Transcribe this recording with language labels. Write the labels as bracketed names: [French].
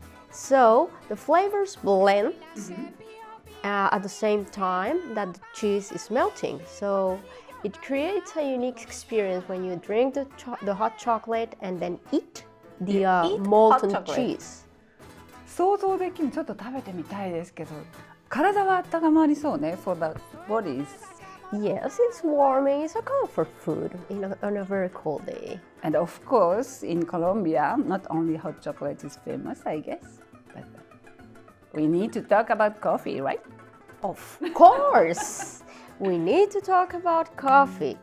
[English] So the flavors blend at the same time that the cheese is melting. So it creates a unique experience when you drink the hot chocolate and then eat the molten cheese. [Japanese] 想像できる。ちょっと食べてみたいですけど、体は温まりそうね。 [English] For the bodies. Yes, it's warming. It's a comfort food on a very cold day. And of course, in Colombia, not only hot chocolate is famous, I guess, but we need to talk about coffee, right? Of course, we need to talk about coffee.